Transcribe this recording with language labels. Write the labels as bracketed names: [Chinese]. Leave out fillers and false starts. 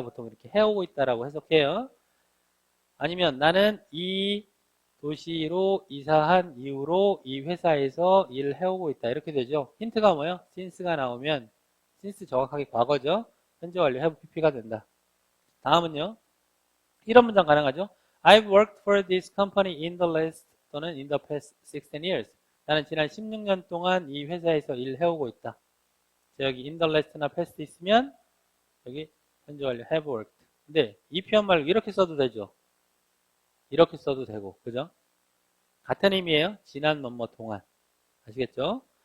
[Korean] 보통 이렇게 해오고 있다라고 해석해요. 아니면 나는 이 도시로 이사한 이후로 이 회사에서 일을 해오고 있다. 이렇게 되죠. 힌트가 뭐예요? since가 나오면 since 정확하게 과거죠. 현재 완료 have pp가 된다. 다음은요. 이런 문장 가능하죠. [English] I've worked for this company in the last 또는 in the past 16 years. [Korean] 나는 지난 16년 동안 이 회사에서 일해오고 있다. 자, 여기 [English] in the last [Korean] 나 past 있으면 여기 현재 완료 [English] have worked. [Korean] 근데 이 표현 말고 이렇게 써도 되죠. 이렇게 써도 되고, 그죠? 같은 의미예요. 지난 뭐뭐 동안. 아시겠죠?